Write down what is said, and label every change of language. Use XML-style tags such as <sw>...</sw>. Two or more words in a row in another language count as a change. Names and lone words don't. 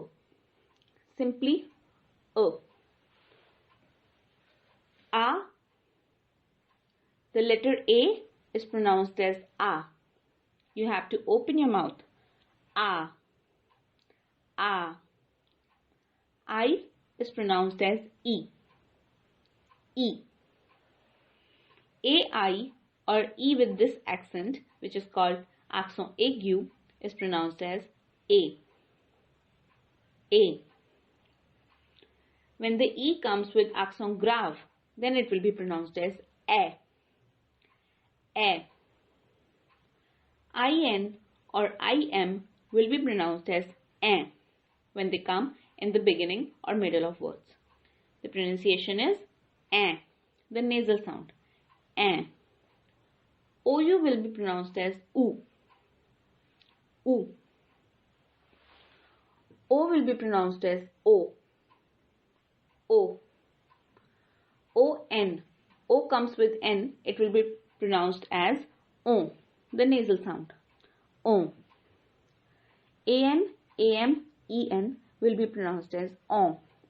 <en>Simply A. A. The letter A is pronounced as A. You have to open your mouth. A. A. I is pronounced as E. E. AI or E with this accent, which is called accent aigu, is pronounced as A. A. When the E comes with accent grave, then it will be pronounced as A. A. IN or IM will be pronounced as N when they come in the beginning or middle of words. The pronunciation is N, the nasal sound. N. OU will be pronounced as U. U. O will be pronounced as O. O. ON. O comes with N, it will be pronounced as O, the nasal sound. O. AN, AM, EN will be pronounced as O.</en>